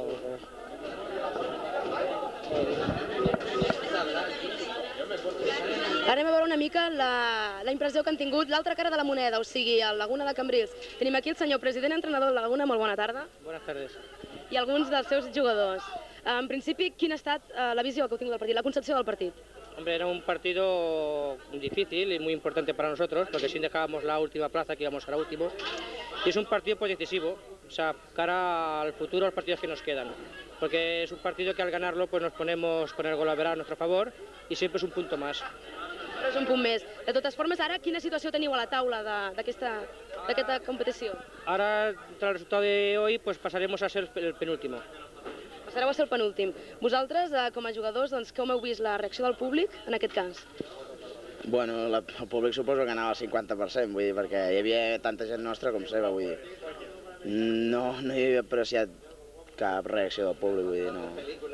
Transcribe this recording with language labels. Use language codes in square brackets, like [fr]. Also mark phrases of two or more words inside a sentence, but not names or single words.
[ca] Ara anem a veure una mica la impressió que han tingut l'altra cara de la moneda, o sigui, el Laguna de Cambrils. Tenim aquí el senyor president entrenador de Laguna, molt bona tarda. [es] Buenas tardes. [ca] I alguns dels seus jugadors. En principi, quina ha estat la visió que heu tingut del partit, la concepció del partit? [es] Hombre, era un partido difícil y muy importante para nosotros, porque si dejábamos la última plaza, que íbamos ahora últimos, y es un partido pues decisivo, o sea, cara al futuro, los partidos que nos quedan, porque es un partido que al ganarlo pues nos ponemos con el gol a ver a nuestro favor y siempre es un punto más. [ca] Però és un punt més. De totes formes, ara, quina situació teniu a la taula d'aquesta competició? [es] Ahora, tras el resultado de hoy, pues pasaremos a ser el penúltimo. [ca] Passareu a ser el penúltim. Vosaltres, com a jugadors, doncs, com heu vist la reacció del públic en aquest cas? Bueno, el públic suposo que anava al 50%, vull dir, perquè hi havia tanta gent nostra com seva, vull dir. No hi havia apreciat cap reacció del públic, vull dir, no.